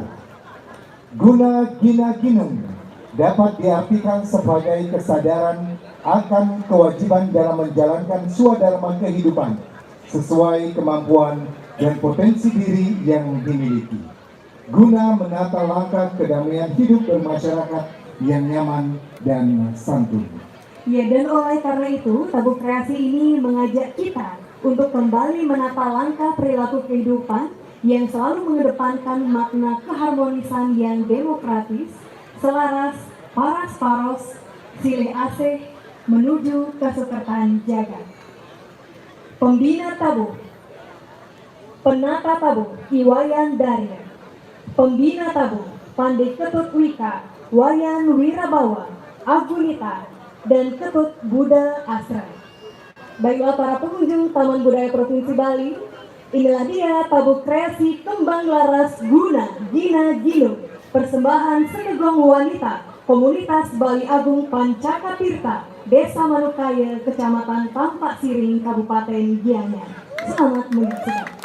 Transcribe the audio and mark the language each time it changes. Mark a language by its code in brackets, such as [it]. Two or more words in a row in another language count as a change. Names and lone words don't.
[id] Guna Gina Ginung dapat diartikan sebagai kesadaran akan kewajiban dalam menjalankan swadharma kehidupan sesuai kemampuan dan potensi diri yang dimiliki, guna menata langkah kedamaian hidup bermasyarakat yang nyaman dan santun. Ya, dan oleh karena itu, tabuh kreasi ini mengajak kita untuk kembali menata langkah perilaku kehidupan yang selalu mengedepankan makna keharmonisan yang demokratis, selaras, [ban] paras paros, silih asih, [id] menuju kesukertaan jagat. Pembina tabuh, penata tabuh, Iwayan Daria. Pembina tabuh, Pandai Ketut Wika, Wayan Wirabawa, Agulita, dan Ketut Buddha Asra. Baiklah para pengunjung Taman Budaya Provinsi Bali, inilah dia tabuh kreasi kembang laras Guna Gina Ginung, persembahan Sekegong Wanita Komunitas Bali Agung Pancakatirta, Desa Manukaya, Kecamatan Tampak Siring, Kabupaten Gianyar. Selamat menyaksikan.